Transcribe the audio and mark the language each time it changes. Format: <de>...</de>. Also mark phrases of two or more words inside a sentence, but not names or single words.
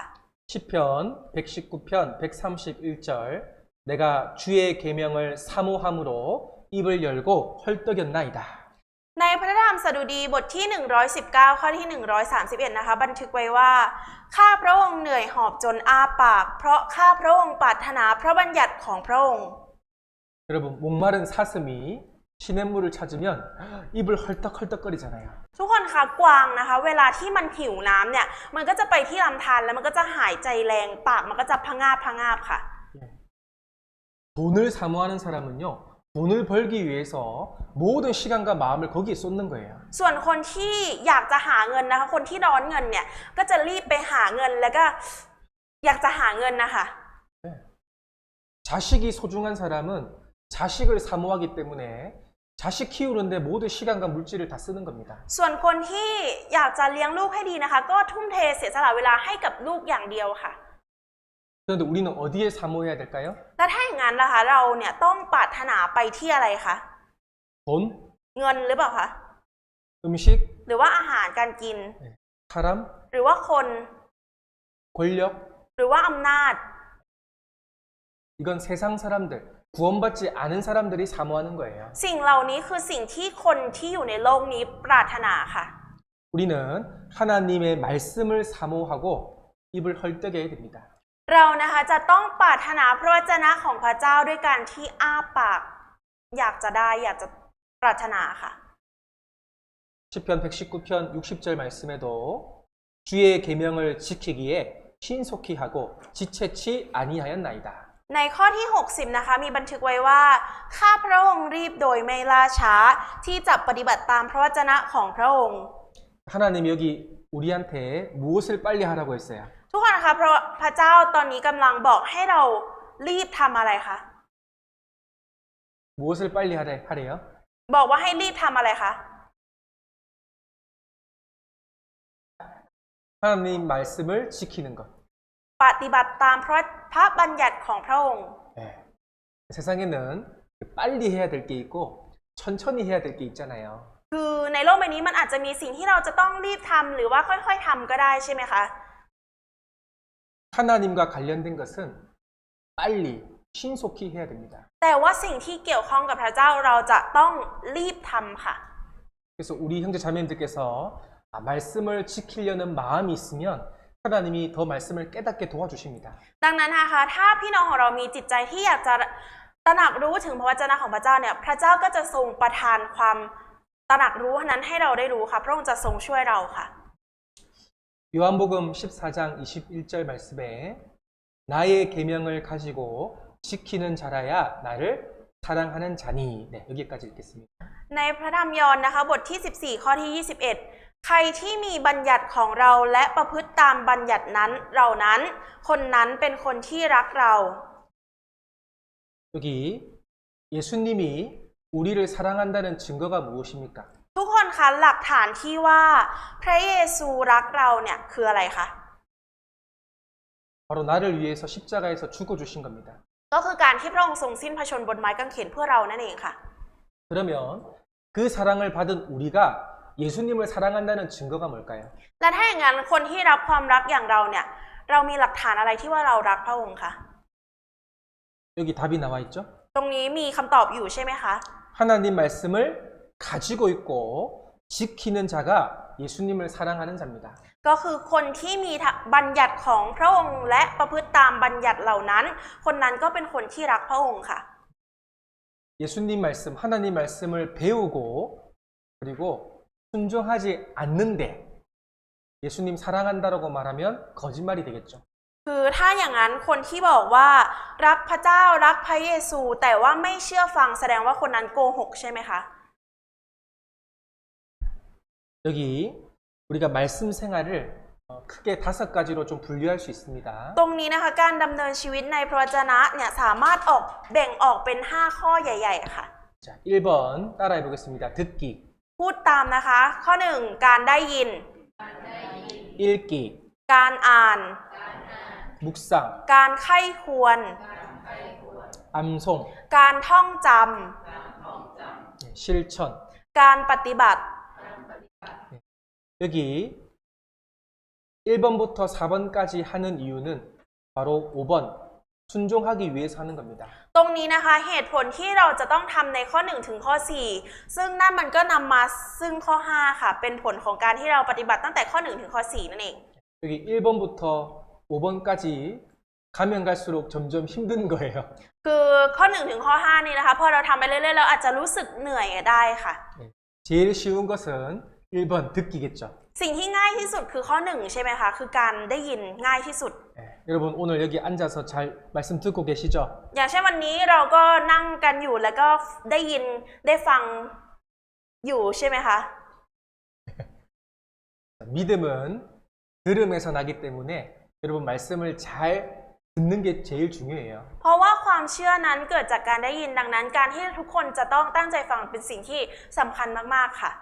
<ko>시편 119편 131절 내가 주의 계명을 사모함으로 입을 열고 헐떡였나이다.</ko> <th>ในพระธรรมสดุดีบทที่119ข้อที่131นะคะบันทึกไว้ว่าข้าพระองค์เหนื่อยหอบจนอ้าปากเพราะข้าพระองค์ปรารถนาพระบัญญัติของพระองค์</th> <ko>여러분 목마른 사슴이 시냇물을 찾으면 입을 헐떡헐떡거리잖아요.</ko> <th>ทุกคนคะกวางนะคะเวลาที่มันหิวน้ำเนี่ยมันก็จะไปที่ลำธารแล้วมันก็จะหายใจแรงปากมันก็จะพะงาบค่ะ</th> <ko>돈을 사모하는 사람은요. 돈을 벌기 위해서 모든 시간과 마음을 거기에 쏟는 거예요.</ko> <th>ส่วนคนที่อยากจะหาเงินนะคะคนที่ร้อนเงินเนี่ยก็จะรีบไปหาเงินแล้วก็อยากจะหาเงินนะคะ</th> <ko>자식이 소중한 사람은 자식을 사모하기 때문에 자식 키우는데 모든 시간과 물질을 다 쓰는 겁니다.</ko> <th>ส่วนคนที่อยากจะเลี้ยงลูกให้ดีนะคะก็ทุ่มเทเสียสละเวลาให้กับลูกอย่างเดียวค่ะ</th> <ko>그런데 우리는 어디에 사모해야 될까요?</ko> <th>แล้วถ้าอย่างนั้นล่ะคะเราเนี่ยต้องปรารถนาไปที่อะไรคะ</th> <ko>돈,</ko> <th>เงินหรือเปล่าคะ</th> <ko>음식,</ko> <th>หรือว่าอาหารการกิน</th> <ko>사람,</ko> <th>หรือว่าคน</th> <ko>권력,</ko> <th>หรือว่าอำนาจ</th> <ko>이건 세상 사람들, 구원받지 않은 사람들이 사모하는 거예요.</ko> <th>สิ่งเหล่านี้คือสิ่งที่คนที่อยู่ในโลกนี้ปรารถนาค่ะ</th> <ko>우리는 하나님의 말씀을 사모하고 입을 헐떡여야 됩니다.</ko> <th>เรานะคะจะต้องปรารถนาพระวจนะของพระเจ้าด้วยการที่อ้าปากอยากจะได้อยากจะปรารถนาค่ะ</th> <ko>시편 119편 60절 말씀에도 주의 계명을 지키기에 신속히 하고 지체치 아니하였나이다.</ko> <th>ในข้อที่60นะคะมีบันทึกไว้ว่าข้าพระองค์รีบโดยไม่ล่าช้าที่จะปฏิบัติตามพระวจนะของพระองค์</th> <ko>하나님 여기 우리한테 무엇을 빨리 하라고 했어요?</ko> <th>ทุกคนนะคะเพราะพระเจ้าตอนนี้กำลังบอกให้เรารีบทำอะไรคะ</th> <ko>무엇을 빨리 하래요?</ko> <th>บอกว่าให้รีบทำอะไรคะ</th> <ko>하나님 말씀을 지키는 것.</ko> <th>ปฏิบัติตามพระบัญญัติของพระองค์</th> <ko>네. 세상에는 빨리 해야 될 게 있고 천천히 해야 될 게 있잖아요.</ko> <th>คือในโลกใบนี้มันอาจจะมีสิ่งที่เราจะต้องรีบทำหรือว่าค่อยๆทำก็ได้ใช่ไหมคะ</th> <ko>하나님과 관련된 것은 빨리 신속히 해야 됩니다.</ko> <th>แต่ว่าสิ่งที่เกี่ยวข้องกับพระเจ้าเราจะต้องรีบทำค่ะ</th> <ko>그래서 우리 형제 자매님들께서 말씀을 지키려는 마음이 있으면 하나님이 더 말씀을 깨닫게 도와주십니다.</ko> <th>ดังนั้นนะคะถ้าพี่น้องของเรามีจิตใจที่อยากจะตระหนักรู้ถึงพระวจนะของพระเจ้าเนี่ยพระเจ้าก็จะทรงประทานความตระหนักรู้นั้นให้เราได้รู้ค่ะพระองค์จะทรงช่วยเราค่ะ</th> <ko>요한복음 14장 21절 말씀에 나의 계명을 가지고 지키는 자라야 나를 사랑하는 자니. 네, 여기까지 읽겠습니다.</ko> <th>ในพระธรรมยอห์นนะคะบทที่14ข้อที่21ใครที่มีบัญญัติของเราและประพฤติตามบัญญัตินั้นเรานั้นคนนั้นเป็นคนที่รักเรา</th> <ko>여기 예수님이 우리를 사랑한다는 증거가 무엇입니까?</ko> <th>ทุกคนคะหลักฐานที่ว่าพระเยซูรักเราเนี่ยคืออะไรคะ</th> <ko>바로 나를 위해서 십자가에서 죽어주신 겁니다.</ko> <th>ก็คือการที่พระองค์ทรงสิ้นพระชนม์บนไม้กางเขนเพื่อเรานั่นเองค่ะ</th> <ko>그러면 그 사랑을 받은 우리가 예수님을 사랑한다는 증거가 뭘까요?</ko> <th>และถ้าอย่างนั้นคนที่รับความรักอย่างเราเนี่ยเรามีหลักฐานอะไรที่ว่าเรารักพระองค์คะ</th> <ko>여기 답이 나와 있죠?</ko> <th>ตรงนี้มีคำตอบอยู่ใช่ไหมคะ</th> <ko>하나님 말씀을 가지고 있고 지키는 자가 예수님을 사랑하는 자입니다.</ko> <th>ก็คือคนที่มีบัญญัติของพระองค์และประพฤติตามบัญญัติเหล่านั้นคนนั้นก็เป็นคนที่รักพระองค์ค่ะ</th> <ko>예수님 말씀, 하나님 말씀을 배우고 그리고 순종하지 않는데 예수님 사랑한다라고 말하면 거짓말이 되겠죠.</ko> <th>คือถ้าอย่างนั้นคนที่บอกว่ารักพระเจ้ารักพระเยซูแต่ว่าไม่เชื่อฟังแสดงว่าคนนั้นโกหกใช่ไหมคะ</th> <ko>여기 우리가 말씀 생활을 크게 5가지로 좀 분류할 수 있습니다.</ko> <th>ตรงนี้นะคะการดำเนินชีวิตในพระวจนะเนี่ยสามารถแบ่งออกเป็น5ข้อใหญ่ๆค่ะ</th> <ko>자, 1번 따라해 보겠습니다. 듣기,</ko> <th>พูดตามนะคะข้อ1การได้ยิน</th> <ko>읽기,</ko> <th>การอ่าน</th> <ko>묵상,</ko> <th>การไข้ควร</th> <ko>암송,</ko> <th>การท่องจ</th> <ko>실천.</ko> <th>ำการปฏิบัติ</th> <ko>여기 1번부터 4번까지 하는 이유는 바로 5번 순종하기 위해서 하는 겁니다.</ko> <th>ตรงนี้นะคะเหตุผลที่เราจะต้องทำในข้อ1ถึงข้อ4ซึ่งนั่นมันก็นำมาซึ่งข้อ5ค่ะเป็นผลของการที่เราปฏิบัติตั้งแต่ข้อ1ถึงข้อ4นั่นเอง</th> <ko>여기 1번부터 5번까지 가면 갈수록 점점 힘든 거예요.</ko> <th>คือข้อ1ถึงข้อ5นี่นะคะพอเราทำไปเรื่อยๆเราอาจจะรู้สึกเหนื่อยได้ค่ะ</th> <ko>제일 쉬운 것은 1번 듣기겠죠.</ko> <th>สิ่งที่ง่ายที่สุดคือข้อ1ใช่ไหมคะคือการได้ยินง่ายที่สุด</th> <ko>여러분 오늘 여기 앉아서 잘 말씀 듣고 계시죠?</ko> <th>อย่างเช่นวันนี้เราก็นั่งกันอยู่แล้วก็ได้ยินได้ฟังอยู่ใช่ไหมคะ</th> <ko>믿음은 들음에서 나기 때문에 여러분 말씀을 잘 듣는 게 제일 중요해요.</ko> <th>เพราะว่าความเชื่อนั้นเกิดจากการได้ยินดังนั้นการที่ทุกคนจะต้องตั้งใจฟังเป็นสิ่งที่สำคัญมากๆค่ะ</th>